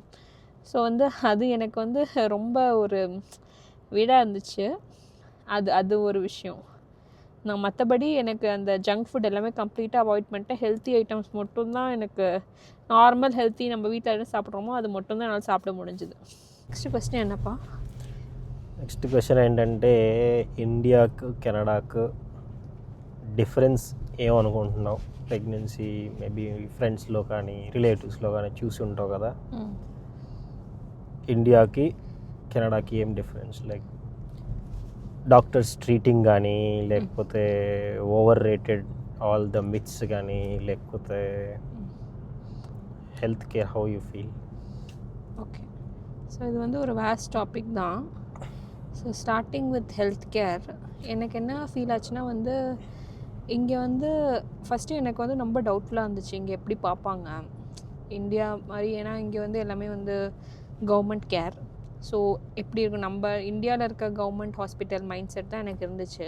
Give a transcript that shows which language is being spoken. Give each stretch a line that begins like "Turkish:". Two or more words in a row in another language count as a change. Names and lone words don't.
Tamil: ஸோ வந்து அது எனக்கு வந்து ரொம்ப ஒரு வீடாக இருந்துச்சு. அது ஒரு விஷயம். நான் மற்றபடி எனக்கு அந்த
English: junk food
Tamil: எல்லாமே கம்ப்ளீட்டாக அவாய்ட் பண்ணிட்டேன்.
English: healthy items
Tamil: மட்டும்தான் எனக்கு நார்மல் ஹெல்த்தி நம்ம வீட்டில் என்ன சாப்பிட்றோமோ அது மட்டும்தான் என்னால் சாப்பிட முடிஞ்சுது.
English: next question
Tamil: என்னப்பா?
English: next question
Telugu: ఏంటంటే ఇండియాకు కెనడాకు డిఫరెన్స్ ఏమనుకుంటున్నావు?
English: pregnancy maybe
Telugu: ఫ్రెండ్స్లో కానీ రిలేటివ్స్లో కానీ చూసి ఉంటావు కదా, ఇండియాకి కెనడాకి ఏం డిఫరెన్స్?
English: like doctors treating
Telugu: కానీ, లేకపోతే
English: over rated all the myths
Telugu: కానీ, లేకపోతే
English: health care how you feel?
Tamil: ஓகே, ஸோ இது வந்து ஒரு
English: vast topic
Tamil: தான். ஸோ
English: starting with health care,
Tamil: எனக்கு என்ன ஃபீல் ஆச்சுன்னா வந்து இங்கே வந்து ஃபஸ்ட்டு எனக்கு வந்து ரொம்ப டவுட்ஃபுல்லாக இருந்துச்சு இங்கே எப்படி பார்ப்பாங்க இந்தியா மாதிரி. ஏன்னா இங்கே வந்து எல்லாமே வந்து
English: government care.
Tamil: ஸோ எப்படி இருக்கும் நம்ம இந்தியாவில் இருக்க
English: government hospital mind set
Tamil: தான் எனக்கு இருந்துச்சு.